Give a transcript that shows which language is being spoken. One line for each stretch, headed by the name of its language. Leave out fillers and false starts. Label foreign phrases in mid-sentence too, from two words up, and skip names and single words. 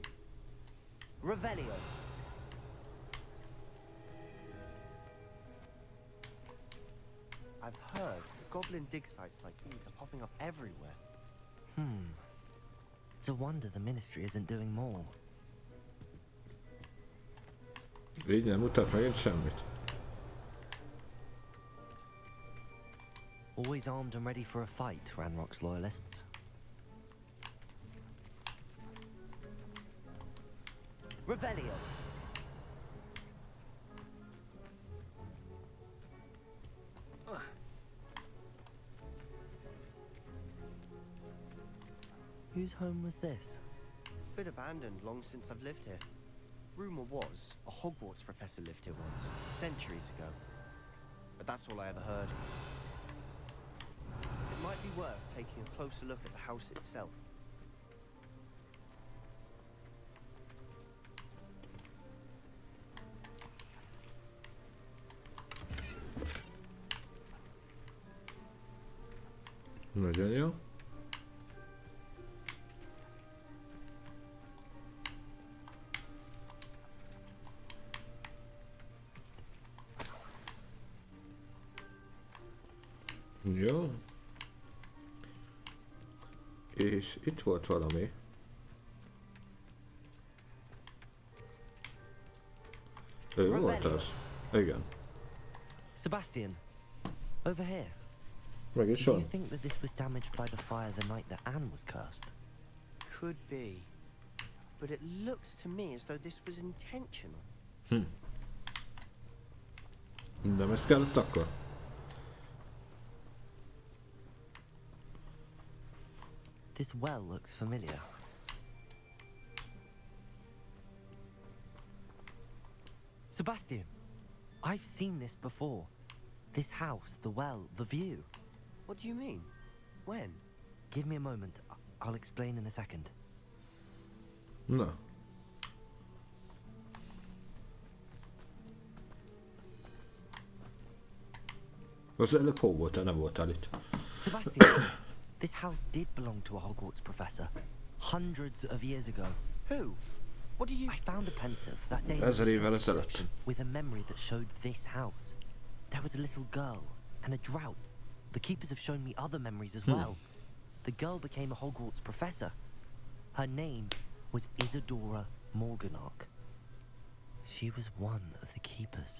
English: Revelio. I've heard goblin dig sites like these are popping up everywhere. It's a wonder the Ministry isn't doing more.
Hungarian: Így nem mutat megint semmit.
English: Always armed and ready for a fight, Ranrock's Loyalists. Revelio. Whose home was this? Been abandoned long since I've lived here. Rumor was a Hogwarts professor lived here once, centuries ago. But that's all I ever heard. It might be worth taking a closer look at the house itself.
Hungarian: Nagyon jó. Jó. És itt volt valami. Ő volt az? Igen.
English: Sebastian, over here.
Hungarian: Meg is
English: Do you
Hungarian: van.
English: think that this was damaged by the fire the night that Anne was cursed? Could be. But it looks to me as though this was intentional.
Hungarian: Nem ez kellett akkor?
English: This well looks familiar. Sebastian, I've seen this before. This house, the well, the view. What do you mean? When? Give me a moment. I'll explain in a second.
Hungarian: Na. Az előbb hol voltál, nem voltál itt.
English: Sebastian, this house did belong to a Hogwarts professor. Hundreds of years ago. Who? What do you... I found a pensive that day
Hungarian: 1000 évvel ezelőtt.
English: section with a memory that showed this house. There was a little girl and a drought. The keepers have shown me other memories as well. The girl became a Hogwarts professor. Her name was Isadora Morganach. She was one of the keepers.